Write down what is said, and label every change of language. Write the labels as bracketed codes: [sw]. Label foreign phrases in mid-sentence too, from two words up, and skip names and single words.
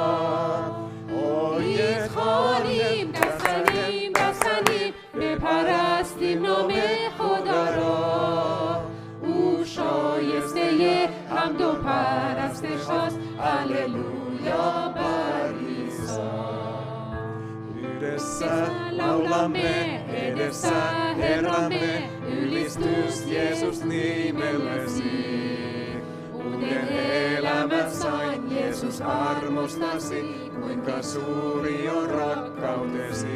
[fa] آیید خوانیم دست زنیم بپرستیم نام خدا را او شایسته حمد و پرستش است هللویا بر عیسی [fi] Yhdessä laulamme edessä Herramme, ylistys Jeesus nimellesi. Uuden elämän sain Jeesus armostasi, kuinka suuri on rakkautesi.